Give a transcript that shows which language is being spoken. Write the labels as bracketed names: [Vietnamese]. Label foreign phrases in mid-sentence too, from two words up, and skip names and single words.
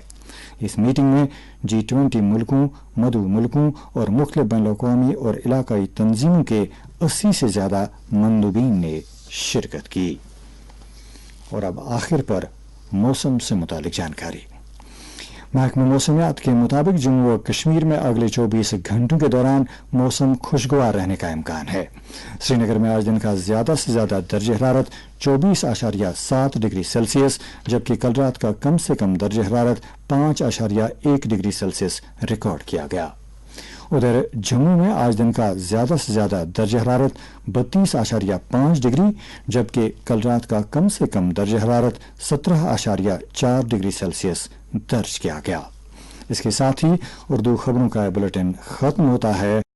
[Urdu] اس میٹنگ میں G20 ملکوں، مدعو ملکوں اور مختلف بین الاقوامی اور علاقائی تنظیموں کے 80 سے زیادہ مندوبین نے شرکت کی۔ اور اب آخر پر موسم سے متعلق جانکاری۔ محکمہ موسمیات کے مطابق جموں و کشمیر میں اگلے 24 گھنٹوں کے دوران موسم خوشگوار رہنے کا امکان ہے۔ سری نگر میں آج دن کا زیادہ سے زیادہ درجہ حرارت 24.7 ڈگری سیلسیس جبکہ کل رات کا کم سے کم درجہ حرارت 5.1 ڈگری سیلسیس ریکارڈ کیا گیا۔ ادھر جموں میں آج دن کا زیادہ سے زیادہ درجہ حرارت 32.5 ڈگری جبکہ کل رات کا کم سے کم درجہ حرارت 17.4 ڈگری سیلسیس درج کیا گیا۔ اس کے ساتھ ہی اردو خبروں کا بلیٹن ختم ہوتا ہے۔